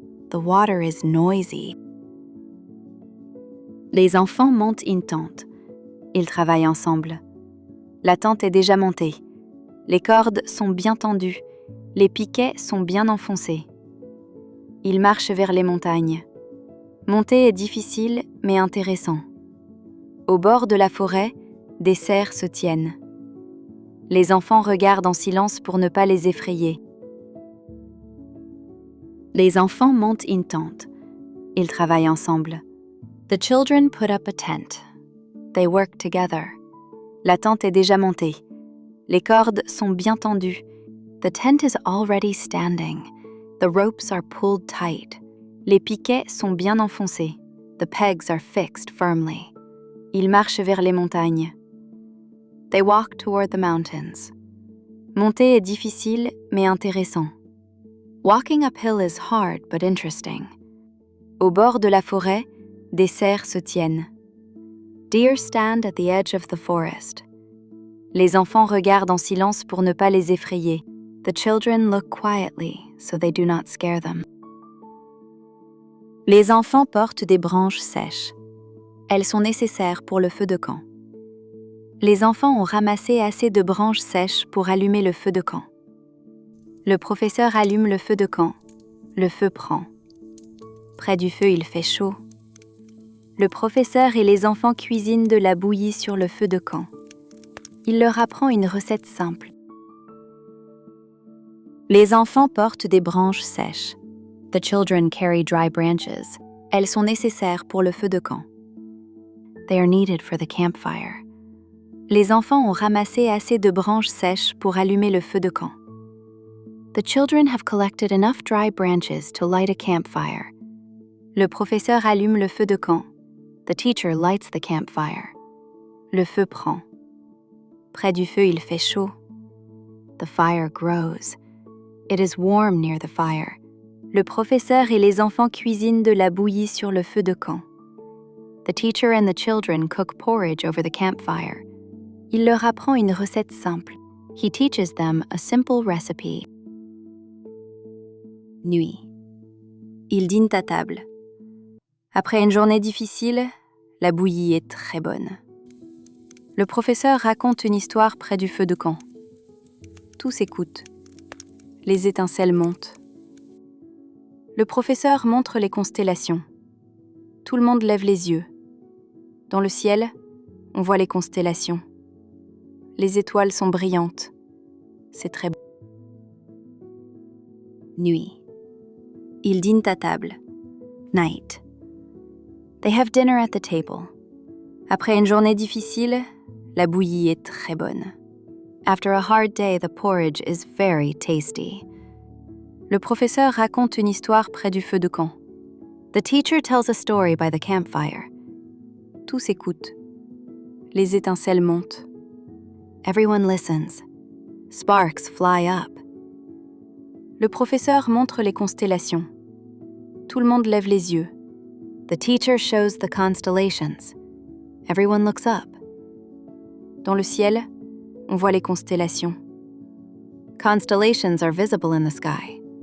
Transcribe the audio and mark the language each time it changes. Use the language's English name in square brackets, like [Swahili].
[English] The water is noisy. [French] Les enfants montent une tente. Ils travaillent ensemble. La tente est déjà montée. Les cordes sont bien tendues. Les piquets sont bien enfoncés. Ils marchent vers les montagnes. Monter est difficile mais intéressant. Au bord de la forêt, des cerfs se tiennent. Les enfants regardent en silence pour ne pas les effrayer. Les enfants montent une tente. Ils travaillent ensemble. [English] The children put up a tent. They work together. [French] La tente est déjà montée. Les cordes sont bien tendues. [English] The tent is already standing. The ropes are pulled tight. [French] Les piquets sont bien enfoncés. [English] The pegs are fixed firmly. [French] Ils marchent vers les montagnes. [English] They walk toward the mountains. [French] Monter est difficile mais intéressant. [English] Walking uphill is hard but interesting. [French] Au bord de la forêt, des cerfs se tiennent. [English] Deer stand at the edge of the forest. [French] Les enfants regardent en silence pour ne pas les effrayer. [English] The children look quietly so they do not scare them. [French] Les enfants portent des branches sèches. Elles sont nécessaires pour le feu de camp. Les enfants ont ramassé assez de branches sèches pour allumer le feu de camp. Le professeur allume le feu de camp. Le feu prend. Près du feu, il fait chaud. Le professeur et les enfants cuisinent de la bouillie sur le feu de camp. Il leur apprend une recette simple. Les enfants portent des branches sèches. [English] The children carry dry branches. [French] Elles sont nécessaires pour le feu de camp. [English] They are needed for the campfire. [French] Les enfants ont ramassé assez de branches sèches pour allumer le feu de camp. [English] The children have collected enough dry branches to light a campfire. [French] Le professeur allume le feu de camp. [English] The teacher lights the campfire. [French] Le feu prend. Près du feu, il fait chaud. [English] The fire grows. It is warm near the fire. [French] Le professeur et les enfants cuisinent de la bouillie sur le feu de camp. [English] The teacher and the children cook porridge over the campfire. [French] Il leur apprend une recette simple. [English] He teaches them a simple recipe. [French] Nuit. Ils dînent à table. Après une journée difficile, la bouillie est très bonne. Le professeur raconte une histoire près du feu de camp. Tous écoutent. Les étincelles montent. Le professeur montre les constellations. Tout le monde lève les yeux. Dans le ciel, on voit les constellations. Les étoiles sont brillantes. C'est très beau. Nuit. Ils dînent à table. [English] Night. They have dinner at the table. [French] Après une journée difficile, la bouillie est très bonne. [English] After a hard day, the porridge is very tasty. [French] Le professeur raconte une histoire près du feu de camp. [English] The teacher tells a story by the campfire. Tous écoutent. Les étincelles montent. Everyone listens. Sparks fly up. [French] Le professeur montre les constellations. Tout le monde lève les yeux. [English] The teacher shows the constellations. Everyone looks up. [French] Dans le ciel, on voit les constellations. [English] Constellations are visible in the sky.